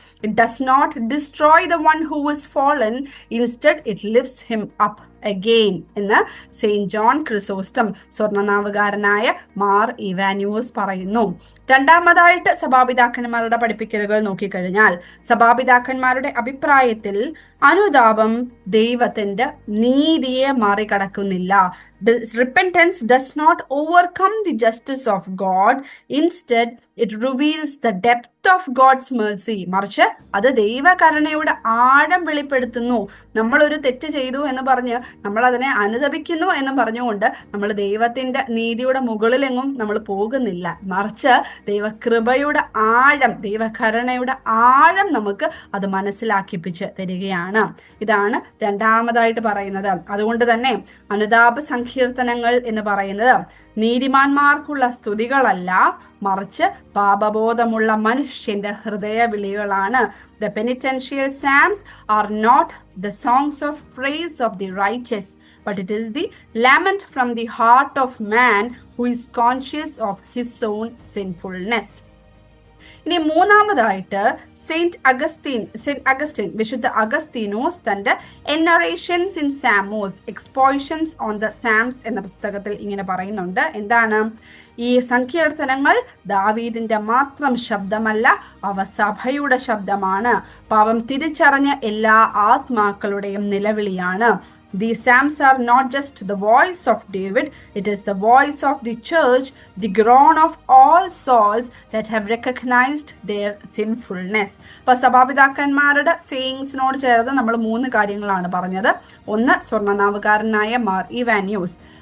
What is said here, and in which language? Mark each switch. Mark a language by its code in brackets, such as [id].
[en] it does not destroy the one who is fallen, instead it lifts him up again [ml] എന്ന് Saint John Chrysostom, സ്വർണനാവുകാരനായ Mar Ivanios പറയുന്നു. രണ്ടാമതായിട്ട് സഭാപിതാക്കന്മാരുടെ പഠിപ്പിക്കലുകൾ നോക്കിക്കഴിഞ്ഞാൽ, സഭാപിതാക്കന്മാരുടെ അഭിപ്രായത്തിൽ അനുതാപം ദൈവത്തിന്റെ നീതിയെ മറികടക്കുന്നില്ല. [en] Repentance does not overcome the justice of God. Instead, it reveals the depth of God's mercy. [ml] മറിച്ച് അത് ദൈവകരുണയുടെ ആഴം വെളിപ്പെടുത്തുന്നു. നമ്മൾ ഒരു തെറ്റ് ചെയ്തു എന്ന് പറഞ്ഞ് നമ്മൾ അതിനെ അനുതപിക്കുന്നു എന്ന് പറഞ്ഞുകൊണ്ട് നമ്മൾ ദൈവത്തിന്റെ നീതിയുടെ മുകളിലെങ്ങും നമ്മൾ പോകുന്നില്ല, മറിച്ച് ദൈവകൃപയുടെ ആഴം, ദൈവകരുണയുടെ ആഴം നമുക്ക് അത് മനസ്സിലാക്കിപ്പിച്ച് തരികയാണ്. ഇതാണ് രണ്ടാമതായിട്ട് പറയുന്നത്. അതുകൊണ്ട് തന്നെ അനുതാപ സങ്കീർത്തനങ്ങൾ എന്ന് പറയുന്നത് നീതിമാന്മാർക്കുള്ള സ്തുതികളല്ല, മറിച്ച് പാപബോധമുള്ള മനുഷ്യന്റെ ഹൃദയവിളികളാണ്. [en] The penitential psalms are not the songs of praise of the righteous, but it is the lament from the heart of man who is conscious of his own sinfulness. [ml] ഇനി മൂന്നാമതായിട്ട് സെയിന്റ് അഗസ്റ്റിൻ വിശുദ്ധ അഗസ്തീനോസ് തന്റെ എന്നറേഷൻസ് in Samos, expositions on the സാംസ് എന്ന പുസ്തകത്തിൽ ഇങ്ങനെ പറയുന്നുണ്ട്. എന്താണ്? ഈ സങ്കീർത്തനങ്ങൾ ദാവീദിന്റെ മാത്രം ശബ്ദമല്ല, അവ സഭയുടെ ശബ്ദമാണ്. പാപം തിരിച്ചറിഞ്ഞ എല്ലാ ആത്മാക്കളുടെയും നിലവിളിയാണ്. [en] These psalms are not just the voice of David, it is the voice of the church, the groan of all souls that have recognized their sinfulness. [ml] അപ്പോൾ സഭാപിതാക്കന്മാരുടെ സേയിങ്സിനോട് ചേർന്ന് നമ്മൾ 3 കാര്യങ്ങളാണ് പറഞ്ഞത്. ഒന്ന്, സ്വർണനാവുകാരനായ മാർ ഇവാനിയോസ്